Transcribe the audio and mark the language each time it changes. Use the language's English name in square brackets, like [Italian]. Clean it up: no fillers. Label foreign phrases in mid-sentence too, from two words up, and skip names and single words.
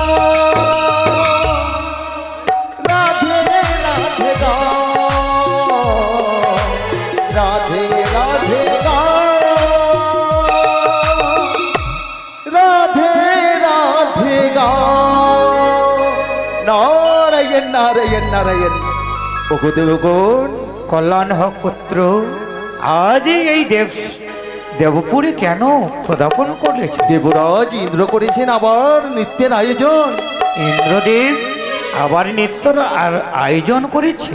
[Hindi] राधे राधे गाओ राधे राधे गाओ राधे राधे गाओ नारायण नारायण नारायण [Bangla] কল্যাণ হোক পুত্র, আজ এই দেবপুরে কেন পদার্পণ করেছে? দেবরাজ ইন্দ্র করেছেন আবার নৃত্যের আয়োজন। ইন্দ্রদেব আবার নৃত্যর আর আয়োজন করেছে।